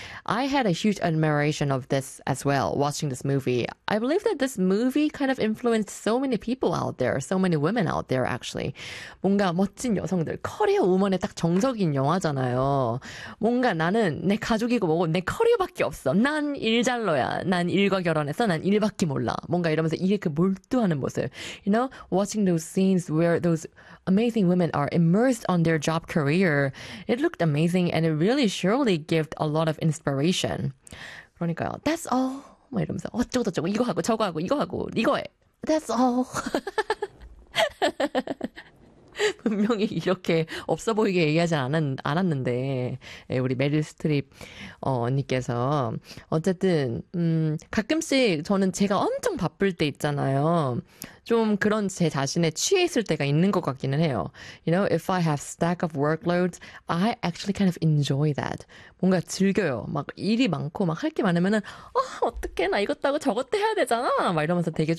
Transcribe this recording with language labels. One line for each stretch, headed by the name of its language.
English: I had a huge admiration of this as well, watching this movie. I believe that this movie kind of influenced so many people out there, so many women out there, actually.
Korean: 뭔가 멋진 여성들, 커리어 우먼의 딱 정석인 영화잖아요. 뭔가 나는 내 가족이고 뭐고 내 커리어밖에 없어. 난 일잘러야. 난 일과 결혼해서 난 일밖에 몰라. 뭔가 이러면서 일에 그 몰두하는 모습.
English: You know, watching those scenes where those amazing women are immersed on their job career, it looked amazing and it really surely gave a lot of inspiration.
Korean: 그러니까요,
English: that's all.
Korean: 막 이러면서 어쩌고저쩌고 이거 하고 저거 하고 이거 하고 이거 해.
English: That's all.
Korean: 분명히 이렇게 없어 보이게 얘기하지 않았는데 우리 메릴 스트립 언니께서 어쨌든 가끔씩 저는 제가 엄청 바쁠 때 있잖아요. 좀 그런 제 자신에 취해 있을 때가 있는 것 같기는 해요.
English: You know, if I have stack of workloads, I actually kind of enjoy that.
Korean: 뭔가 즐겨요. 막 일이 많고 막 할 게 많으면은 어떻게 나 이것도 하고 저것도 해야 되잖아. 막 이러면서 되게 좀